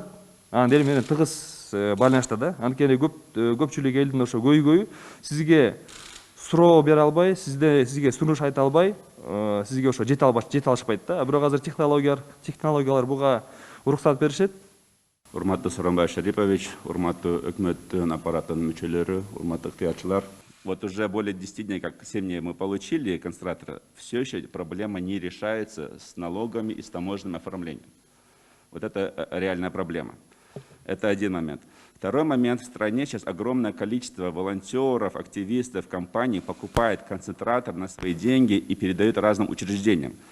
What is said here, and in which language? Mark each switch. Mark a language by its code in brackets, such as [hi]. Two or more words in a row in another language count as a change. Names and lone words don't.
[ky] Анан эл менен тыгыз байланышта да. Анткени көпчүлүк элдин ошо көйгөйү сизге суроо бере албай, сизге сунуш айта албай, сизге ошо жете алышпайт да. Бирок азыр технологиялар буга уруксат беришет. Урматтуу Сооронбай Шарипович, урматтуу өкмөттүн аппаратынын мүчөлөрү, урматтуу ыктыярчылар. [ru] Вот уже более 10 дней, как 7 дней мы получили концентратора, все еще проблема не решается с налогами и с таможенным оформлением. Вот это реальная проблема. Это один момент. Второй момент. В стране сейчас огромное количество волонтеров, активистов, компаний покупает концентратор на свои деньги и передают разным учреждениям.